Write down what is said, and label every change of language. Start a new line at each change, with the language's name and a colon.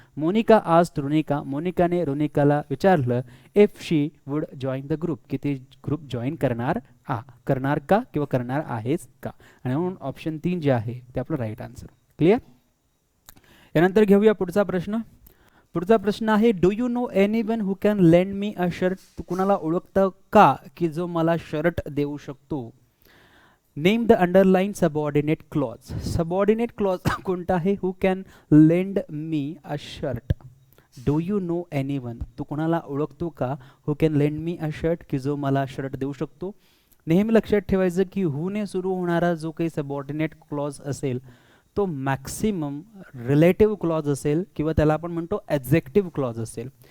English: Monica asked Ronika,
Marathi: मोनिकाने रोनिकाला विचारलं
English: if she would join the group,
Marathi: की ती ग्रुप जॉईन करणार का किंवा करणार आहेच का. आणि म्हणून ऑप्शन 3 जे आहे ते आपलं राईट आन्सर. क्लिअर. यानंतर घेऊया पुढचा प्रश्न. पुढचा प्रश्न आहे,
English: Do you know anyone who can lend me a shirt.
Marathi: तू कुणाला ओळखतं का की जो मला शर्ट देऊ शकतो.
English: Name the underline subordinate clause. Subordinate clause
Marathi: कोणता आहे,
English: Who can lend me a shirt. Do you know anyone,
Marathi: तू कोणाला ओळखतो का,
English: who can lend me a shirt,
Marathi: की जो मला शर्ट देऊ शकतो. नेहमी लक्षात ठेवायचं की हूने सुरू होणारा जो काही सबऑर्डिनेट क्लॉज असेल तो मॅक्सिमम रिलेटिव्ह क्लॉज असेल, किंवा त्याला आपण म्हणतो ॲडजेक्टिव्ह क्लॉज असेल.